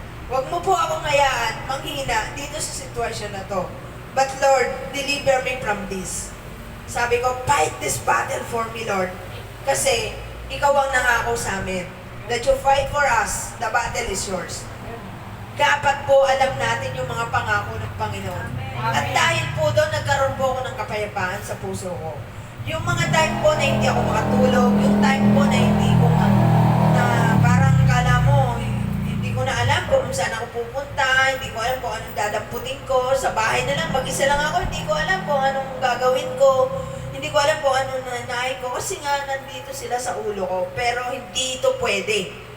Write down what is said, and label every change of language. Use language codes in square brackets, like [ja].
[tl] Huwag mo po akong hayaan manghina dito sa sitwasyon na to. [en] But Lord, deliver me from this. [tl] Sabi ko, [en] fight this battle for me, Lord. [tl] Kasi, ikaw ang nangako sa amin. [en] That you fight for us, the battle is yours. [tl] Dapat po alam natin yung mga pangako ng Panginoon. At dahil po doon, nagkaroon po ako ng kapayapaan sa puso ko. Yung mga time po na hindi ako makatulog, yung time po na hindi ko parang kala mo, hindi ko na alam kung saan ako pupunta, hindi ko alam kung anong dadamputin ko, sa bahay na lang, mag-isa lang ako, hindi ko alam kung anong gagawin ko, hindi ko alam kung anong nanay ko, kasi nga nandito sila sa ulo ko, pero hindi ito pwede.